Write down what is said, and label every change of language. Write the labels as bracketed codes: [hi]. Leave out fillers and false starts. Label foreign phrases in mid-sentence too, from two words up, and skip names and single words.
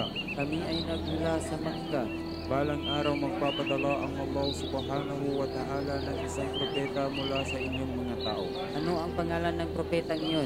[tl] Kami ay nagmula sa Makkah. Balang araw magpapadala ang [ar] الله سبحانه وتعالى [tl] ng isang propeta mula sa inyong mga tao. Ano ang pangalan ng propetang iyon?